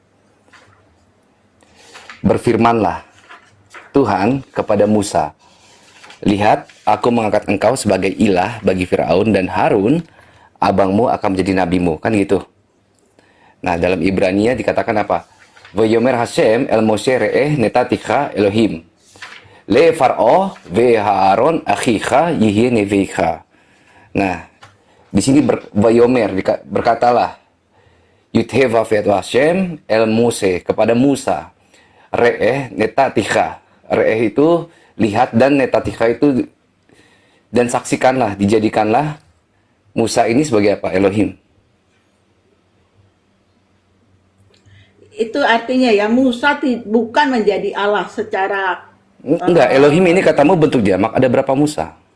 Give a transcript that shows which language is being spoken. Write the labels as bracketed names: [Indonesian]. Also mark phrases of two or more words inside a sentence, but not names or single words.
[Indonesian] Berfirmanlah Tuhan kepada Musa, lihat, aku mengangkat engkau sebagai ilah bagi Firaun dan Harun, abangmu akan menjadi nabimu. Kan gitu. Nah, dalam Ibrania dikatakan apa? [Hebrew] ויאמר השם אל משה ראה נתתיך אלהים. לפרעה ואהרן אחיך יהיה נביאך. [Indonesian] Nah, di sini Vayomer berkatalah Yudheva [Hebrew] ואת השם אל משה [Indonesian] kepada Musa. [Hebrew] ראה נתתיך. [Indonesian] Re'eh itu lihat, dan netatika itu dan saksikanlah, dijadikanlah Musa ini sebagai apa? Elohim. Itu artinya ya Musa bukan menjadi Allah secara Enggak, Elohim ini katamu bentuk jamak, ada berapa Musa?